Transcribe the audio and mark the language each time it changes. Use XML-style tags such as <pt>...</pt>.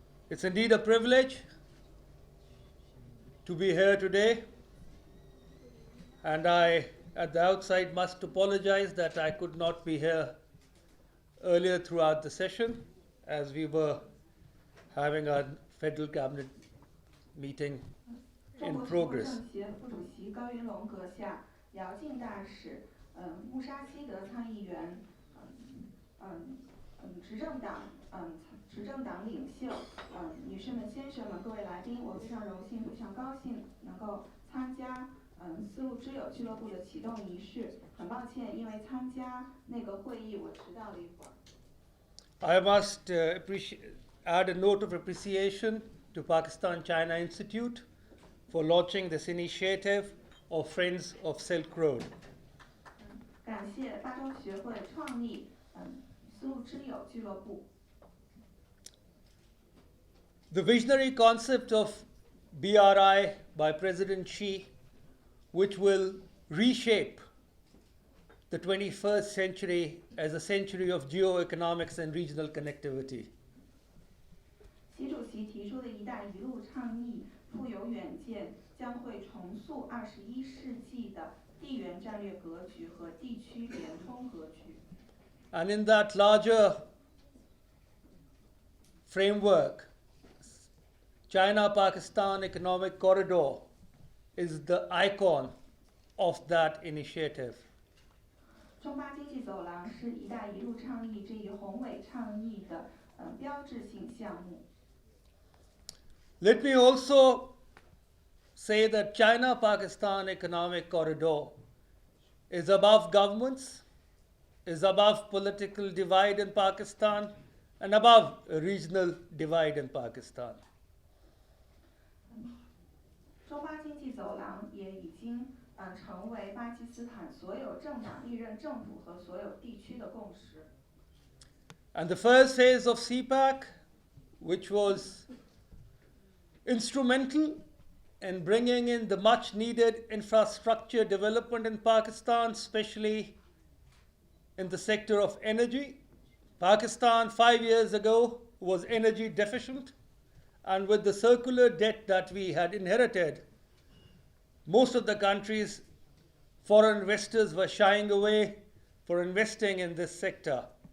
<en>It's indeed a privilege to be here today, and I, at the outside, must apologize that I could not be here earlier throughout the session, as we were having our Federal Cabinet meeting in progress.</en> <zh>中国政协副主席高云龙阁下、姚静大使、穆沙希德参议员、执政党领袖、女士们、先生们、各位来宾，我非常荣幸、非常高兴能够参加丝路之友俱乐部的启动仪式。很抱歉，因为参加那个会议我迟到了一会儿。</zh> <en>I must add a note of appreciation to Pakistan-China Institute for launching this initiative of Friends of Silk Road.</en> <zh>感谢巴中学会创立丝路之友俱乐部。</zh> <en>The visionary concept of BRI by President Xi, which will reshape the 21st century as a century of geoeconomics and regional connectivity.</en> <zh>习主席提出的一带一路倡议富有远见，将会重塑21世纪的地缘战略格局和地区联通格局。</zh> <en>And in that larger framework, China-Pakistan Economic Corridor is the icon of that initiative.</en> <zh>中巴经济走廊是“一带一路”倡议这一宏伟倡议的标志性项目。</zh> <en>Let me also say that China-Pakistan Economic Corridor is above governments, is above political divide in Pakistan, and above a regional divide in Pakistan.</en> <zh>中巴经济走廊也已经成为巴基斯坦所有政党历任政府和所有地区的共识。</zh> <en>And the first phase of CPEC, which was instrumental in bringing in the much needed infrastructure development in Pakistan, especially in the sector of energy. Pakistan 5 years ago was energy deficient, and with the circular debt that we had inherited, most of the countries, foreign investors were shying away for investing in this sector.</en>